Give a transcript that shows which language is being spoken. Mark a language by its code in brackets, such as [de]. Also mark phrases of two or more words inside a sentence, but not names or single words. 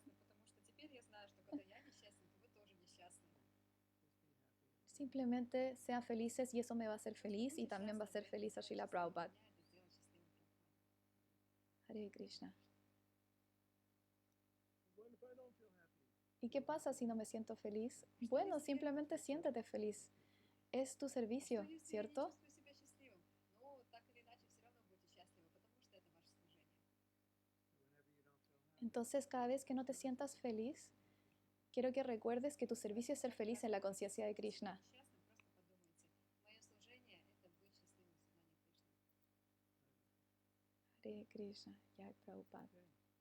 [es] Simplemente sean felices y eso me va a hacer feliz y también va a ser feliz a Srila Prabhupada. Hare Krishna. [en] if I don't feel happy? [es] ¿Y qué pasa si no me siento feliz? Bueno, simplemente siéntete feliz. Es tu [ru] А что, [es] servicio, [ru] если я не [es] ¿cierto? [ru] чувствую себя счастливым? Ну, так или иначе, все равно будете счастливы, потому что это ваше служение. [en] Whenever you don't feel happy, [es] Entonces, cada vez que no te sientas feliz, quiero que recuerdes que tu servicio es ser feliz en la conciencia de Krishna. [ru] Несчастным, просто подумайте. Мое служение – это быть счастливым в сознании Кришны. Hare Krishna, Jai Prabhupada. okay.